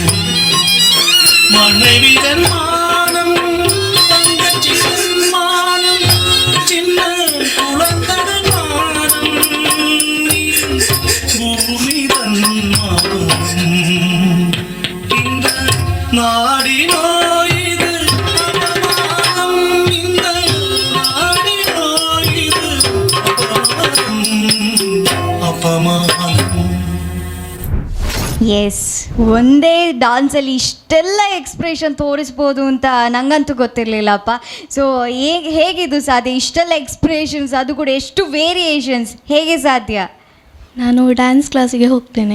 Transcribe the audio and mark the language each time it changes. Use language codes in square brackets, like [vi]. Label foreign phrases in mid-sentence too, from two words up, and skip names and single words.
[ta] மணவிதன் மானம் தங்கச்சின் மானம் சின்ன குழந்தடன் மானம் பூமி தன் மானம். இந்த நாடினோ இது அபமானம். இந்த நாடினோ இது அபமானம். [kn] ಎಸ್, ಒಂದೇ ಡ್ಯಾನ್ಸಲ್ಲಿ ಇಷ್ಟೆಲ್ಲ ಎಕ್ಸ್ಪ್ರೆಷನ್ ತೋರಿಸ್ಬೋದು ಅಂತ ನಂಗಂತೂ ಗೊತ್ತಿರಲಿಲ್ಲಪ್ಪ. ಸೊ ಹೇಗಿದು ಸಾಧ್ಯ? ಇಷ್ಟೆಲ್ಲ ಎಕ್ಸ್ಪ್ರೆಷನ್ಸ್, ಅದು ಕೂಡ ಎಷ್ಟು ವೇರಿಯೇಷನ್ಸ್, ಹೇಗೆ ಸಾಧ್ಯ? ನಾನು [en] dance class [kn] ಹೋಗ್ತೇನೆ.